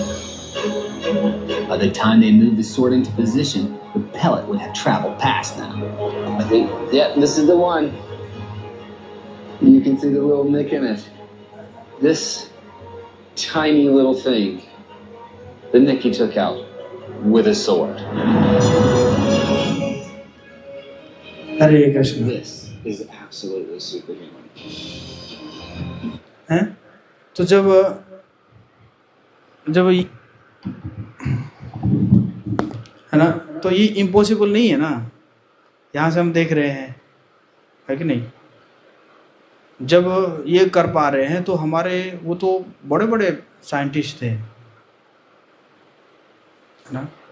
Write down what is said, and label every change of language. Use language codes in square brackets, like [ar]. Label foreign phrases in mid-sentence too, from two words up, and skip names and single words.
[en] By the time they move the sword into position, the pellet would have traveled past them. I think, yeah, this is the one. You can see the little nick in it. This tiny little thing, the nick he took out with a sword. [hi] हरे कृष्ण. [en] This is absolutely superhuman. [hi] हैं? तो जब है ना, तो ये इम्पॉसिबल नहीं है ना. यहाँ से हम देख रहे हैं, है कि नहीं. जब ये कर पा रहे हैं तो हमारे वो तो बड़े बड़े साइंटिस्ट थे, है ना.